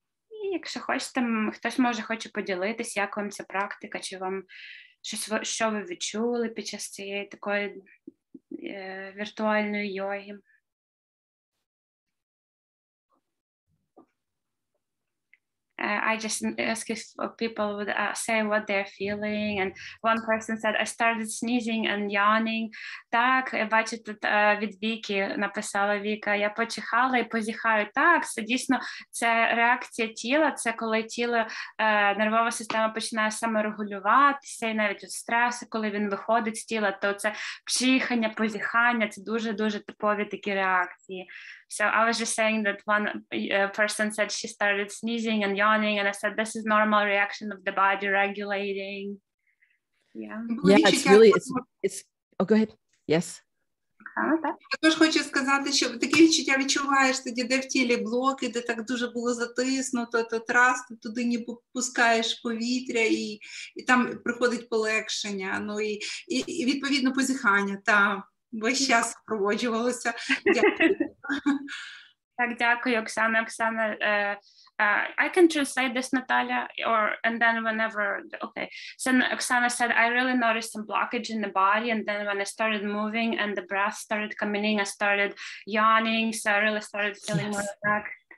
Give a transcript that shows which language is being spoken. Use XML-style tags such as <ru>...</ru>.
<uk>І якщо хочете, хтось хоче поділитися, як вам ця практика, чи вам що ви відчули під час цієї такої віртуальної йоги.</uk> <en>I just asked if people would say what they're feeling, and one person said, I started sneezing and yawning.</en> <uk>Так, я бачу тут від Віки, написала Віка, я почихала і позіхаю. Так, це дійсно, це реакція тіла, це коли тіло, нервова система починає саморегулюватися, і навіть від стресу, коли він виходить з тіла, то це чихання, позіхання, це дуже-дуже типові такі реакції.</uk> <en>So I was just saying that one person said she started sneezing and yawning, and I said this is normal reaction of the body regulating. Yeah. Yeah, it's really, it's oh, go ahead. Yes.</en> <uk>Також хочу сказати, що таке відчуття відчуваєш тоді, де в тілі блоки, де так дуже було затиснуто, то раз, ти туди ніби пускаєш повітря, і там приходить полегшення, і відповідно позіхання, весь час супроводжувалося. Дякую. Так, дякую, Оксана.</uk> <en>Оксана, I can translate this, Natalia, and then whenever, okay. So Oksana said, I really noticed some blockage in the body, and then when I started moving and the breath started coming in, I started yawning, so I really started feeling more relaxed.</en>